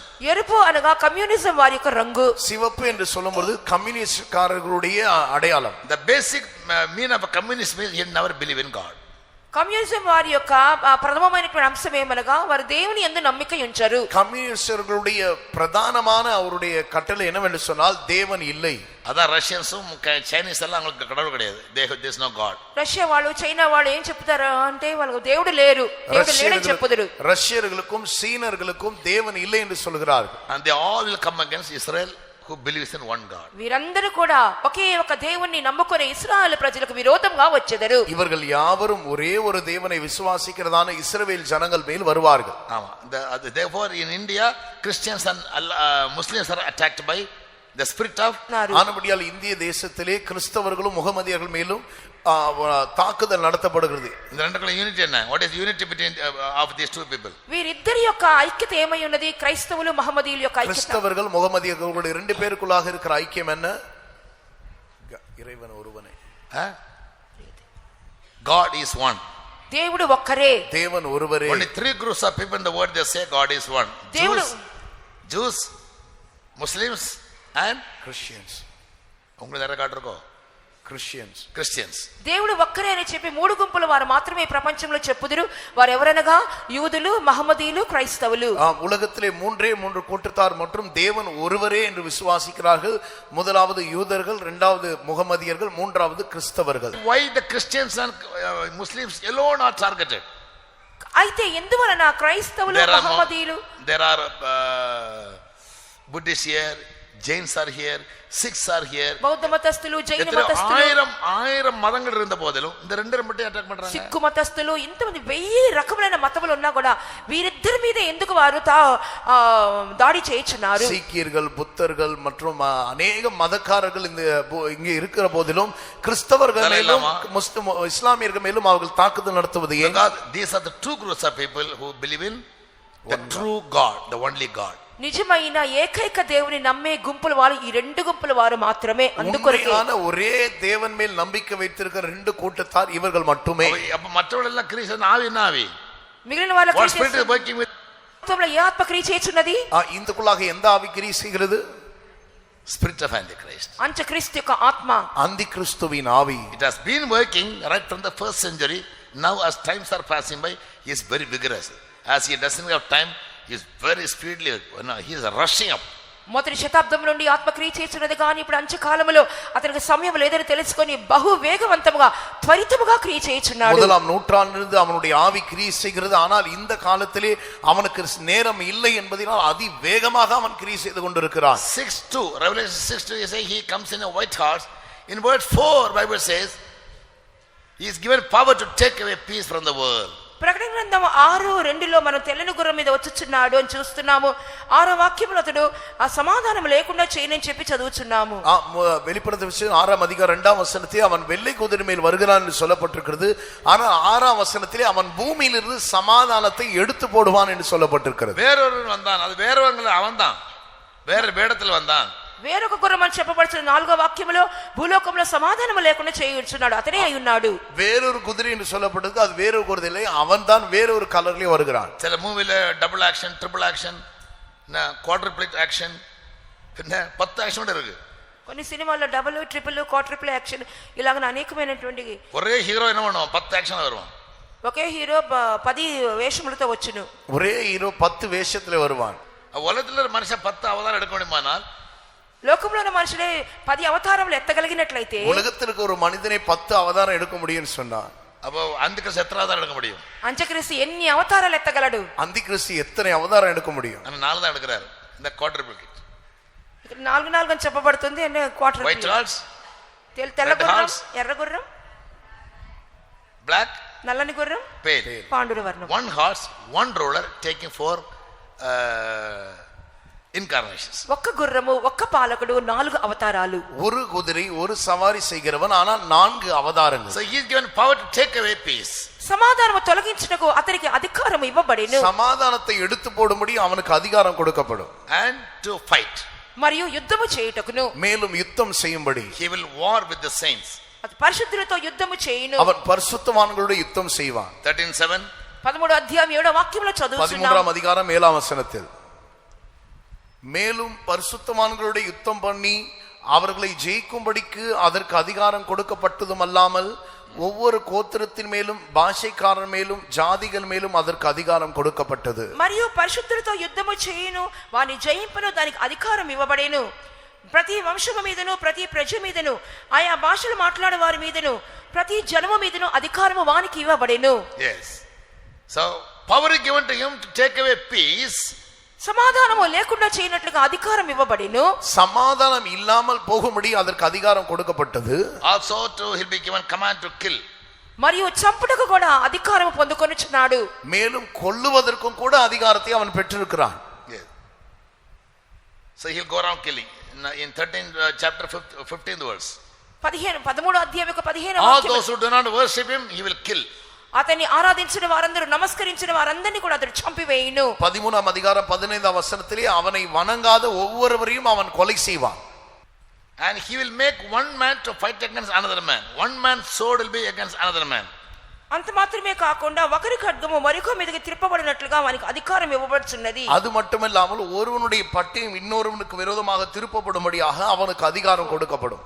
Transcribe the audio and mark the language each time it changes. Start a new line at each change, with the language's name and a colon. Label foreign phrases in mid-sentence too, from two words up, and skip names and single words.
Telugu: ఎరుపు అనగా కమ్యూనిజం వారి యొక్క రంగు.
Tamil: சிவப்பு என்று சொல்லும்போது கம்யூனிஸ்ட்காரர்களுடைய அடையாளம்.
English: The basic meaning of a communist means he never believe in God.
Telugu: కమ్యూనిజం వారి యొక్క ప్రథమమైనటువంటి అంశం ఏమనగా వారు దేవుని యందు నమ్మిక ఉంచారు.
Tamil: கம்யூனிஸ்டர்களுடைய பிரதானமான அவருடைய கட்டளை என்னவென்று சொன்னால் தேவன் இல்லை. அதான் ரஷ்யன்ஸும் சைனீஸ் எல்லாம் அவங்களுக்கு கடவுள் கிடையாது.
English: There is no God.
Telugu: రష్యా వాళ్ళు చైనా వాళ్ళు ఏం చెప్తారు అంటే వాళ్ళకు దేవుడు లేరు, దేవుడు లేడని చెప్పుదురు.
Tamil: ரஷ்யர்களுக்கும் சீனர்களுக்கும் தேவன் இல்லை என்று சொல்கிறார்கள்.
English: And they all will come against Israel who believes in one God.
Telugu: వీరందరూ కూడా ఒకే ఒక దేవుణ్ణి నమ్ముకునే ఇశ్రాయేలు ప్రజలకు విరోధంగా వచ్చెదరు.
Tamil: இவர்கள் யாவரும் ஒரே ஒரு தேவனை விசுவாசிக்கிறதான இஸ்ரவேல் ஜனங்கள் மேல் வருவார்கள். ஆமா.
English: Therefore in India Christians and Muslims are attacked by the spirit of.
Tamil: ஆனபடியால் இந்திய தேசத்திலே கிறிஸ்தவர்களும் முகமதியர்கள் மேலும் தாக்குதல் நடத்தப்படுகிறது. இந்த ரெண்டுக்குள்ள யூனிட்டி என்ன?
English: What is unity between of these two people?
Telugu: వీరిద్దరి యొక్క ఐక్యత ఏమై ఉన్నది? క్రైస్తవులు మహమ్మదీయుల యొక్క ఐక్యత.
Tamil: கிறிஸ்தவர்கள் முகமதியர்களுடைய ரெண்டு பேருக்குள்ளாக இருக்கிற ஐக்கியம் என்ன? இறைவன் ஒருவனே.
English: God is one.
Telugu: దేవుడు ఒక్కరే.
Tamil: தேவன் ஒருவரே.
English: Only 3 groups of people in the world they say God is one. Jews, Muslims and Christians.
Tamil: உங்களுக்கு யாரை காட்டிருக்கோம்?
English: Christians.
Telugu: దేవుడు ఒక్కరే అని చెప్పి మూడు గుంపుల వారు మాత్రమే ప్రపంచంలో చెప్పుదురు. వారు ఎవరనగా యూదులు, మహమ్మదీయులు, క్రైస్తవులు.
Tamil: உலகத்திலே மூன்று கூட்டத்தார் மற்றும் தேவன் ஒருவரே என்று விசுவாசிக்கிறார்கள். முதலாவது யூதர்கள், இரண்டாவது முகமதியர்கள், மூன்றாவது கிறிஸ்தவர்கள்.
English: Why the Christians and Muslims alone are targeted?
Telugu: అయితే ఎందువలన క్రైస్తవులు, మహమ్మదీయులు?
English: There are Buddhists here, Jains are here, Sikhs are here.
Telugu: బౌద్ధ మతస్థులు, జైన మతస్థులు,
Tamil: ஆயிரம் மதங்கள் இருந்த போதிலும் இந்த ரெண்டு மட்டும் அட்டாக் பண்றாங்க.
Telugu: సిక్కు మతస్థులు, ఇంతమంది 1000 రకములైన మతములు ఉన్నా కూడా వీరిద్దరి మీద ఎందుకు వారు దాడి చేయించున్నారు?
Tamil: சீக்கியர்கள், புத்தர்கள் மற்றும் அநேக மதக்காரர்கள் இங்கே இருக்கிற போதிலும் கிறிஸ்தவர்கள் மேலும் இஸ்லாமியர்கள் மேலும் அவர்கள் தாக்குதல் நடத்துவது ஏன்?
English: These are the two groups of people who believe in the true God, the only God.
Telugu: నిజమైన ఏకైక దేవుని నమ్మే గుంపుల వారు ఈ రెండు గుంపుల వారు మాత్రమే. అందుకొరకే
Tamil: ஒரே தேவன் மேல் நம்பிக்கை வைத்திருக்கிற ரெண்டு கூட்டத்தார் இவர்கள் மட்டுமே. அப்ப மற்றவர்கள் எல்லாம் கிறிஸ்தவன் ஆவி
Telugu: మిగిలిన వాళ్ళ
English: What spirit is working with?
Telugu: ఏ ఆత్మ క్రియ చేస్తున్నది?
Tamil: ఇందుకులాగా எந்த ஆவி கிரியை செய்கிறது?
English: Spirit of Antichrist.
Telugu: అంత్యక్రీస్తు యొక్క ఆత్మ,
Tamil: அந்திகிறிஸ்துவின் ஆவி.
English: It has been working right from the first century. Now as times are passing by, he is very vigorous. As he doesn't have time, he is very speedily, he is rushing up. మొదటి శతాబ్దం నుండి ఆత్మక్రియ చేస్తున్నది, కానీ ఇప్పుడు అంత్యకాలంలో అతనికి సమయం లేదని తెలుసుకొని బహు వేగవంతముగా త్వరితముగా క్రియ చేయుచున్నాడు. முதலாம் நூற்றாண்டிலிருந்து அவனுடைய ஆவி கிரியை செய்கிறது. ஆனால் இந்த காலத்திலே அவனுக்கு நேரம் இல்லை என்பதனால் அதி வேகமாக அவன் கிரியை செய்து கொண்டிருக்கிறான். 6:2 Revelation 6:2 he says he comes in a white horse. In verse 4 Bible says he is given power to take away peace from the world.
Telugu: ప్రకటన గ్రంథం 6:2లో మనం తెల్లని గుర్రం మీద వచ్చుచున్నాడు అని చూస్తున్నాము. 6వ వాక్యంలో అతడు ఆ సమాధానం లేకుండా చేయనని చెప్పి చదువుచున్నాము.
Tamil: வெளிப்படுத்தின விசேஷம் 6ஆம் அதிகாரம் 2ஆம் வசனத்திலே அவன் வெள்ளை குதிரை மேல் வருகிறான் என்று சொல்லப்பட்டிருக்கிறது. ஆனால் 6ஆம் வசனத்திலே அவன் பூமியிலிருந்து சமாதானத்தை எடுத்து போடுவான் என்று சொல்லப்பட்டிருக்கிறது. வேறொருவன் வந்தான், அது வேறொருவன் அவன்தான், வேற வேடத்தில் வந்தான். వేరొక గుర్రం అని చెప్పబడుతున్న 4వ వాక్యంలో భూలోకంలో సమాధానం లేకుండా చేయుచున్నాడు, అతనే అయి ఉన్నాడు. வேறொரு குதிரை என்று சொல்லப்பட்டது, அது வேறொரு குதிரை இல்லை, அவன்தான் வேறொரு கலர்லயே வருகிறான். சில மூவில
English: double action, triple action, quadruplet action,
Tamil: பின்ன 10 ஆக்ஷன் கூட இருக்கு.
Telugu: కొన్ని సినిమాల్లో
English: double, triple, quadruple action
Telugu: ఇలాగ అనేకమైనటువంటి.
Tamil: ஒரே ஹீரோ என்ன பண்ணுவான்? 10 ஆக்ஷன் வருவான்.
Telugu: ఒకే హీరో 10 వేషములతో వచ్చును.
Tamil: ஒரே ஹீரோ 10 வேஷத்துல வருவான். உலகத்துல ஒரு மனுஷன் 10 அவதாரம் எடுக்க முடியுமானால்,
Telugu: లోకంలో ఉన్న మనుషులే 10 అవతారములు ఎత్తగలిగినట్లయితే,
Tamil: உலகத்திற்கு ஒரு மனிதனை 10 அவதாரம் எடுக்க முடியும்னு சொன்னா, அப்போ அந்திகிறிஸ்து எத்தனை அவதாரம் எடுக்க முடியும்?
Telugu: అంత్యక్రీస్తు ఎన్ని అవతారాలు ఎత్తగలడు?
Tamil: அந்திகிறிஸ்து எத்தனை அவதாரம் எடுக்க முடியும்? ஆனா 4 தான் எடுக்கிறாரு. இந்த குவாட்ருப்ளிட்.
Telugu: ఇక్కడ 4 అని చెప్పబడుతుంది. అంటే క్వార్టర్
English: white horse,
Telugu: తెల్ల గుర్రం, ఎర్ర గుర్రం, బ్లాక్, నల్లని గుర్రం, పేల్, పాండుర వర్ణం.
English: 1 horse, 1 ruler taking 4 incarnations.
Telugu: ఒక్క గుర్రము, ఒక్క పాలకుడు, 4 అవతారాలు.
Tamil: ஒரு குதிரை, ஒரு சவாரி செய்கிறவன், ஆனால் 4 அவதாரங்கள்.
English: So he is given power to take away peace.
Telugu: సమాధానము తొలగించుటకు అతనికి అధికారం ఇవ్వబడెను.
Tamil: సమాధానத்தை எடுத்து போடும்படி அவனுக்கு அதிகாரம் கொடுக்கப்படும்.
English: And to fight.
Telugu: మరియు యుద్ధము చేయుటకును,
Tamil: மேலும் யுத்தம் செய்யும்படி.
English: He will war with the saints.
Telugu: పరిశుద్ధులతో యుద్ధము చేయును.
Tamil: அவன் பரிசுத்தவான்களோடு யுத்தம் செய்வான். 13:7
Telugu: 13వ అధ్యాయం 7వ వాక్యంలో చదువుతున్నాము.
Tamil: 13ஆம் அதிகாரம் 7ஆம் வசனத்தில், மேலும் பரிசுத்தவான்களோடு யுத்தம் பண்ணி அவர்களை ஜெயிக்கும்படிக்கு அதற்கு அதிகாரம் கொடுக்கப்பட்டதும் அல்லாமல் ஒவ்வொரு கோத்திரத்தின் மேலும், பாஷைக்காரர் மேலும், ஜாதிகள் மேலும் அதற்கு அதிகாரம் கொடுக்கப்பட்டது.
Telugu: మరియు పరిశుద్ధులతో యుద్ధము చేయును, వాని జయింపును దానికి అధికారం ఇవ్వబడేను. ప్రతి వంశము మీదను, ప్రతి ప్రజ మీదను, ఆయా భాషలు మాట్లాడే వారి మీదను, ప్రతి జనము మీదను అధికారము వానికి ఇవ్వబడేను.
English: Yes. So power is given to him to take away peace.
Telugu: సమాధానము లేకుండా చేయనట్లుగా అధికారం ఇవ్వబడెను.
Tamil: சமாதானம் இல்லாமல் போகும்படி அதற்கு அதிகாரம் கொடுக்கப்பட்டது.
English: Also to he'll be given command to kill.
Telugu: మరియు చంపుటకు కూడా అధికారం పొందుకొనుచున్నాడు.
Tamil: மேலும் கொல்லுவதற்கும் கூட அதிகாரத்தை அவன் பெற்றிருக்கிறான்.
English: Yes. So he'll go around killing. In 13 chapter 15th verse.
Telugu: 13వ అధ్యాయం యొక్క 15వ
English: All
Telugu: వాక్యం.
English: those who do not worship him, he will kill.
Telugu: అతన్ని ఆరాధించిన వారందరూ, నమస్కరించిన వారందరినీ కూడా అతడు చంపివేయును.
Tamil: 13ஆம் அதிகாரம் 15ஆம் வசனத்திலே அவனை வணங்காத ஒவ்வொருவரையும் அவன் கொலை செய்வான்.
English: And he will make one man to fight against another man. One man's sword will be against another man.
Telugu: అంత మాత్రమే కాకుండా ఒకరి ఖడ్గము మరొక మీదకి తిప్పబడినట్లుగా వానికి అధికారం ఇవ్వబడుచున్నది.
Tamil: அது மட்டுமல்லாமல் ஒருவனுடைய பட்டயம் இன்னொருவனுக்கு விரோதமாக திருப்பப்படும்படியாக அவனுக்கு அதிகாரம் கொடுக்கப்படும்.